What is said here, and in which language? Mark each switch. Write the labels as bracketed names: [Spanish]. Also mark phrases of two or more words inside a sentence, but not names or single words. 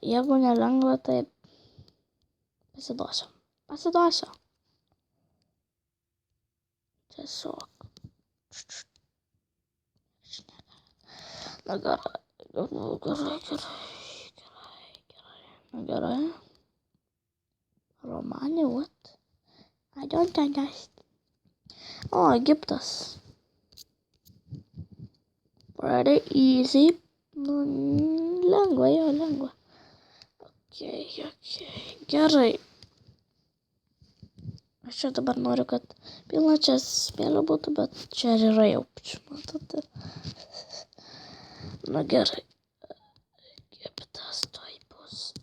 [Lithuanian] Jeigu nelengva, tai pasiduosiu. Tiesiog. Na gerai. [English] Romani, what? I don't understand. Egiptas. Pretty easy. [Lithuanian] Lengva. Okay. Gerai. Aš čia dabar noriu, kad pilna čia smėlio būtų, bet čia yra jau, matote. Na gerai. Egiptas tuoj bus.